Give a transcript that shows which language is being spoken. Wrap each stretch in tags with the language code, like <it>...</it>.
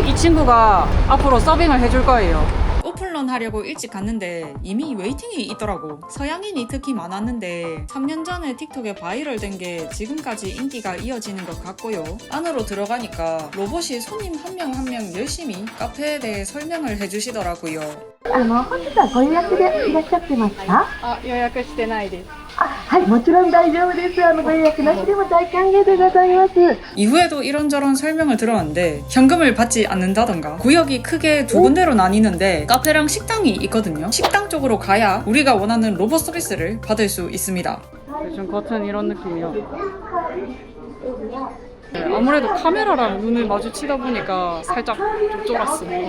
<ko>이 친구가 앞으로 서빙을 해줄 거예요. 오픈런 하려고 일찍 갔는데 이미 웨이팅이 있더라고. 서양인이 특히 많았는데 3년 전에 틱톡에 바이럴 된 게 지금까지 인기가 이어지는 것 같고요. 안으로 들어가니까 로봇이 손님 한 명 한 명 열심히 카페에 대해 설명을 해주시더라고요.</ko> <ja>本日はご予約でいらっしゃってますか？予約してないです。はい、もちろん大丈夫です。ご予約なしでも大歓迎でございます。</ja> <ko>이후에도 이런저런 설명을 들었는데 현금을 받지 않는다던가 구역이 크게 두 군데로 나뉘는데 카페랑 식당이 있거든요. 식당 쪽으로 가야 우리가 원하는 로봇 서비스를 받을 수 있습니다. 좀 겉은 이런 느낌이요. 아무래도 카메라랑 눈을 마주치다 보니까 살짝 좀 쫄았어.</ko>